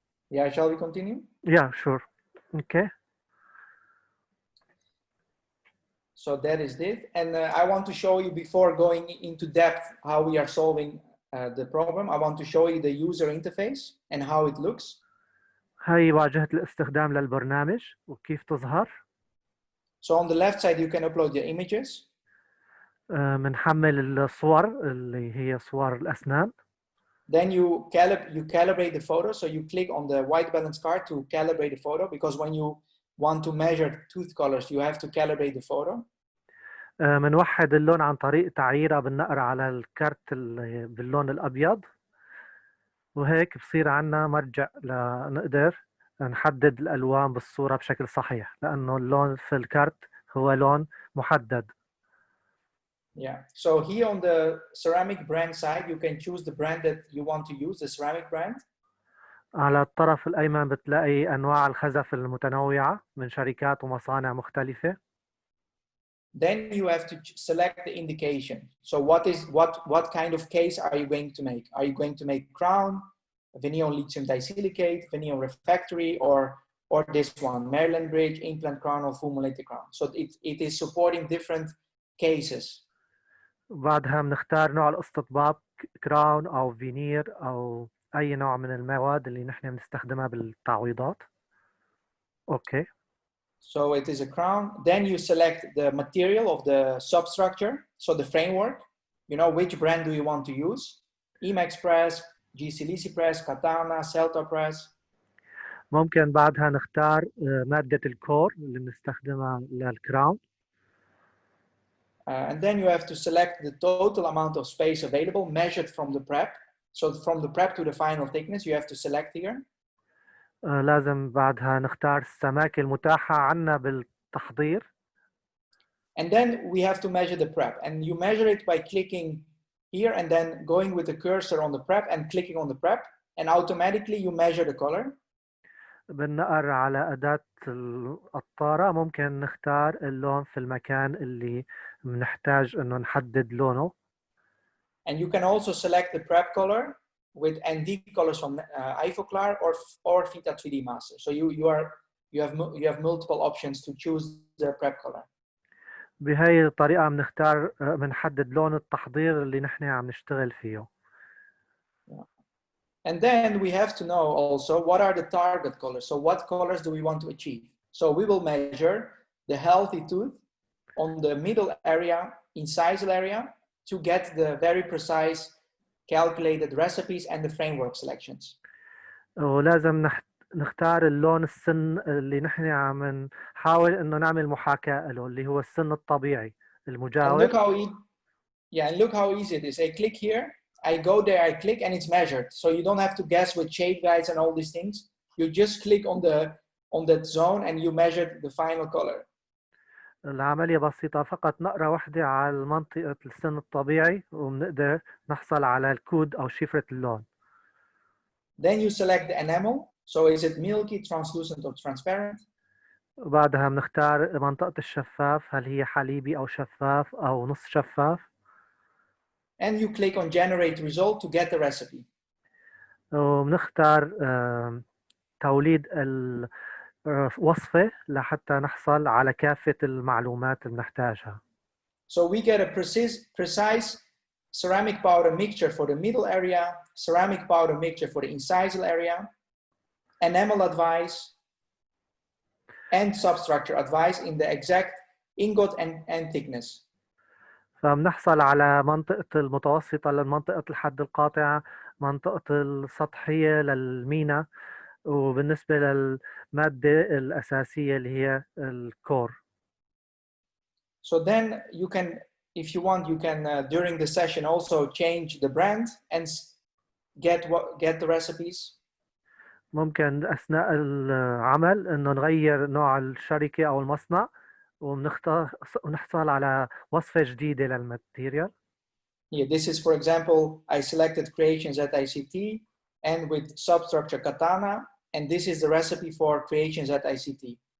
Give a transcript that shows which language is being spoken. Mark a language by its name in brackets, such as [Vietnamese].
[English] Yeah, shall we continue? Yeah, sure. Okay. So that is it. And I want to show you, before going into depth how we are solving the problem, I want to show you the user interface and how it looks. [Arabic] هاي واجهة الاستخدام للبرنامج وكيف تظهر. [English] So on the left side, you can upload your images. [Arabic] بنحمل الصور اللي هي صور الأسنان. [English] Then you calibrate the photo. So you click on the white balance card to calibrate the photo, because when you want to measure tooth colors, you have to calibrate the photo. [Arabic] بنوحد اللون عن طريق تعييره بالنقر على الكارت باللون الأبيض، وهيك بصير عنا مرجع لنقدر نحدد الألوان بالصورة بشكل صحيح، لأنه اللون في الكارت هو لون محدد. [English] Yeah. So here on the ceramic brand side, you can choose the brand that you want to use, the ceramic brand. [Arabic] على الطرف الأيمن بتلاقي أنواع الخزف المتنوعة من شركات ومصانع مختلفة. [English] Then you have to select the indication. So what kind of case are you going to make? Are you going to make crown, veneer on lithium disilicate, veneer on refractory, or this one, Maryland bridge, implant crown, or full molecular crown? So it is supporting different cases. [Arabic] بعدها بنختار نوع الاستطباب، كراون أو فينير أو أي نوع من المواد اللي نحن بنستخدمها بالتعويضات. [English] Okay. So it is a crown. Then you select the material of the substructure. So the framework, you know, which brand do you want to use? Emax press, GC Lisi press, Katana, Celta press. [Arabic] ممكن بعدها نختار مادة الكور اللي بنستخدمها للكراون. [English] And then you have to select the total amount of space available measured from the prep. So from the prep to the final thickness, you have to select here. [Arabic] لازم بعدها نختار السماكة المتاحة عنا بالتحضير. [English] And then we have to measure the prep, and you measure it by clicking here and then going with the cursor on the prep and clicking on the prep, and automatically you measure the color. [Arabic] بالنقر على أداة القطارة ممكن نختار اللون في المكان اللي بنحتاج إنه نحدد لونه. [English] And you can also select the prep color with ND colors from Ifoclar or Vita 3D Master. So you have multiple options to choose the prep color. [Arabic] بهاي الطريقة بنختار بنحدد لون التحضير اللي نحن عم نشتغل فيه. [English] And then we have to know also what are the target colors. So what colors do we want to achieve? So we will measure the healthy tooth on the middle area, incisal area, to get the very precise calculated recipes and the framework selections. [Arabic] ولازم نختار اللون السن اللي نحن عم نحاول انه نعمل محاكاة له اللي هو السن الطبيعي [English] And [Arabic] المجاور. [English] look how easy it is. I click here, I go there, I click, and it's measured. So you don't have to guess with shape guides and all these things. You just click on that zone and you measure the final color. [Arabic] العملية بسيطة، فقط نقرة واحدة على منطقة السن الطبيعي وبنقدر نحصل على الكود أو شفرة اللون. [English] Then you select the enamel. So is it milky, translucent, or transparent? [Arabic] وبعدها بنختار منطقة الشفاف، هل هي حليبي أو شفاف أو نص شفاف. [English] And you click on generate result to get the recipe. [Arabic] وبنختار توليد الوصفة لحتى نحصل على كافة المعلومات اللي بنحتاجها. [English] So we get a precise ceramic powder mixture for the middle area, ceramic powder mixture for the incisal area, enamel advice, and substructure advice in the exact ingot and thickness. [Arabic] فبنحصل على منطقة المتوسطة لمنطقة الحد القاطع، منطقة السطحية للمينا، وبالنسبة للمادة الأساسية اللي هي الكور. [English] So then you can, if you want, you can during the session also change the brand and get the recipes. [Arabic] ممكن أثناء العمل إنه نغير نوع الشركة أو المصنع ونحصل على وصفة جديدة للماتيريال. [English] Yeah, this is, for example, I selected creations at ICT and with substructure katana, and this is the recipe for creations at ICT.